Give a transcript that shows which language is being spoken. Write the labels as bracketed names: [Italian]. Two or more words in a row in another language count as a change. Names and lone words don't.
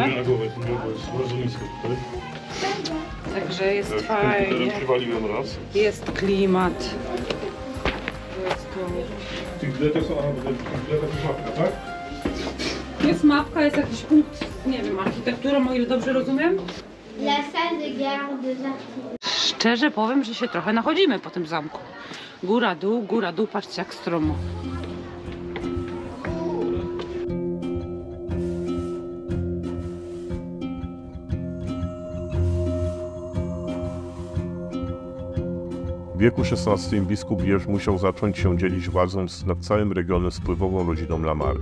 [Polish] Na głowę, jest bardzo nisko tutaj. Także jest fajnie. Przywaliłem raz. Jest klimat. Jest to... W tych biletach są, jest mapka, tak? Jest mapka, jest jakiś punkt, nie wiem, architekturą, o ile dobrze rozumiem. [French] La salle de garde des artistes. [Polish] Szczerze powiem, że się trochę nachodzimy po tym zamku. Góra, dół, patrzcie jak stromo. W wieku XVI biskup Liège musiał zacząć się dzielić władzą nad całym regionem z wpływową rodziną Lamarck.